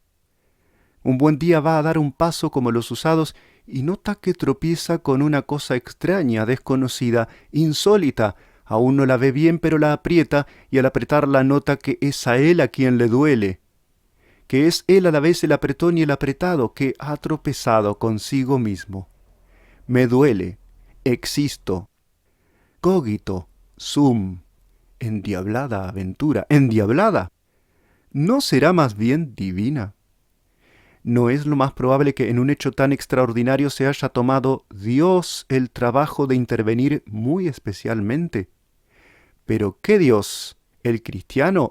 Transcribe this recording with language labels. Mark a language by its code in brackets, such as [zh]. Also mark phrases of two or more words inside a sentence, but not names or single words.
[es] Un buen día va a dar un paso como los usados y nota que tropieza con una cosa extraña, desconocida, insólita. Aún no la ve bien, pero la aprieta, y al apretarla nota que es a él a quien le duele, que es él a la vez el apretón y el apretado, que ha tropezado consigo mismo. Me duele, existo, [la] cogito, sum, [es] endiablada aventura, endiablada. ¿No será más bien divina? ¿No es lo más probable que en un hecho tan extraordinario se haya tomado Dios el trabajo de intervenir muy especialmente? ¿Pero qué Dios? ¿El cristiano?